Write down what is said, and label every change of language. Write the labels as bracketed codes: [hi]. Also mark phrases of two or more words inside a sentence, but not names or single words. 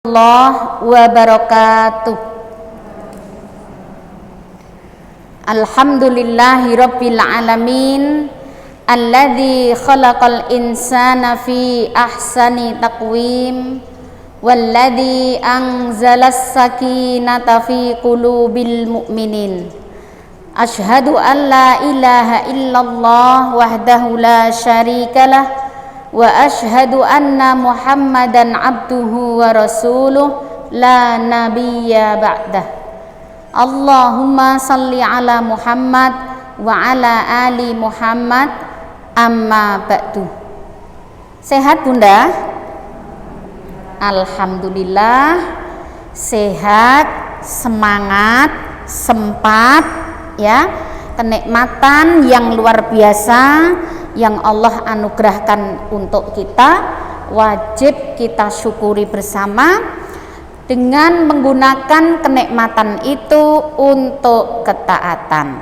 [ar] الله وبركاته. الحمد لله رب العالمين الذي خلق الإنسان في أحسن تقويم والذي أنزل السكينة في قلوب المؤمنين. أشهد أن لا إله إلا الله وحده لا شريك له وأشهد أن محمدا عبده ورسوله لا نبي بعده. اللهم صل على محمد وعلى آل محمد أما بعد. [id] Sehat Bunda? Alhamdulillah sehat, semangat, sempat ya, kenikmatan yang luar biasa yang Allah anugerahkan untuk kita, wajib kita syukuri bersama dengan menggunakan kenikmatan itu untuk ketaatan.